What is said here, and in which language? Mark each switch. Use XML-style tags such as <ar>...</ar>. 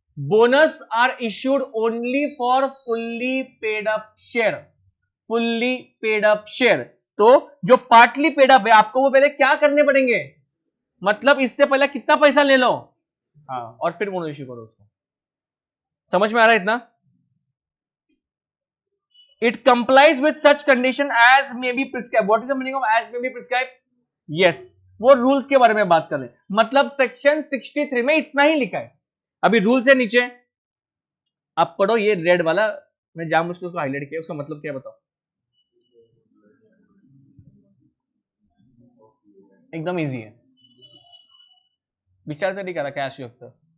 <en>Bonus are issued only for fully paid up share, fully paid up share.</en> <hi>तो जो partly paid up है, आपको वो पहले क्या करने पड़ेंगे, मतलब इससे पहले कितना पैसा ले लो, हाँ, और फिर बोनस इश्यू करो उसको। समझ में आ रहा है इतना?</hi> <en>It complies with such condition as may be prescribed. What is the meaning of as may be prescribed?</en> <hi>Yes, वो रूल्स के बारे में बात कर रहे हैं, मतलब सेक्शन 63 में इतना ही लिखा है। अभी रूल से नीचे आप पढ़ो, ये रेड वाला मैं जानबूझ के उसको हाईलाइट किया, उसका मतलब क्या बताओ, एकदम इजी है, विचार तरी करा क्या आशुक्त।</hi>